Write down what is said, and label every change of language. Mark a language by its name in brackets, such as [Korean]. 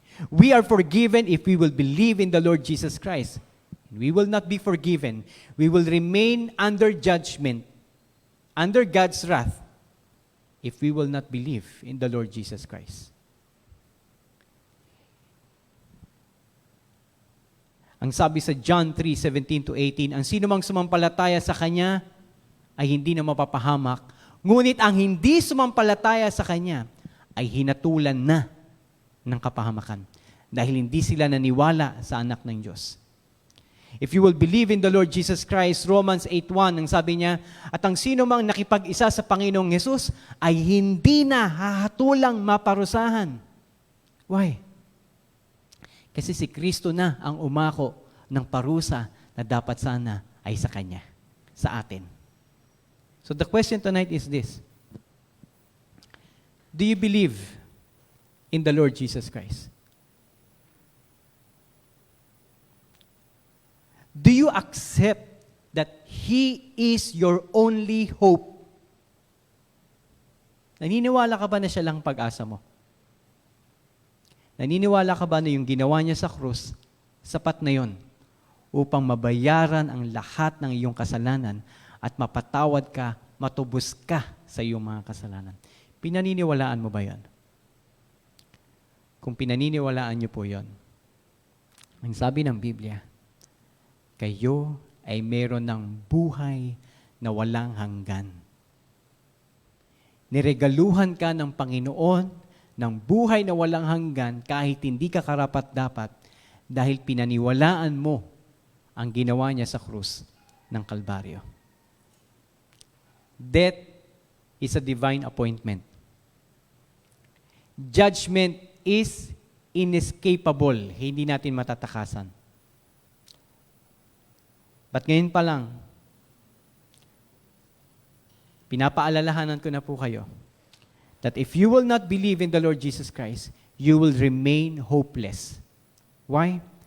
[English] We are forgiven if we will believe in the Lord Jesus Christ. We will not be forgiven. We will remain under judgment, under God's wrath, if we will not believe in the Lord Jesus Christ. [Filipino] Ang sabi sa John 3:17-18, ang sino mang sumampalataya sa Kanya ay hindi na mapapahamak, ngunit ang hindi sumampalataya sa Kanya ay hinatulan na ng kapahamakan dahil hindi sila naniwala sa anak ng Diyos. [English] If you will believe in the Lord Jesus Christ, [Filipino] Romans 8:1, ang sabi niya, at ang sino mang nakipag-isa sa Panginoong Yesus ay hindi na hahatulang maparusahan. [English] Why? [Filipino] Kasi si Kristo na ang umako ng parusa na dapat sana ay sa Kanya, sa atin. [English] So the question tonight is this. Do you believe in the Lord Jesus Christ? Do you accept that He is your only hope? [Filipino] Naniniwala ka ba na siya lang pag-asa mo? Naniniwala ka ba na yung ginawa niya sa krus, sapat na yon upang mabayaran ang lahat ng iyong kasalanan at mapatawad ka, matubos ka sa iyong mga kasalanan? Pinaniniwalaan mo ba yon? Kung pinaniniwalaan niyo po yon, ang sabi ng Biblia, kayo ay meron ng buhay na walang hanggan. Niregaluhan ka ng Panginoon ng buhay na walang hanggan kahit hindi ka karapat-dapat dahil pinaniwalaan mo ang ginawa niya sa krus ng Kalbaryo. [English] Death is a divine appointment. Judgment is inescapable. [Filipino] Hindi natin matatakasan. [English] But [Filipino] ngayon pa lang, pinapaalalahanan ko na po kayo [English] that if you will not believe in the Lord Jesus Christ, you will remain hopeless. Why?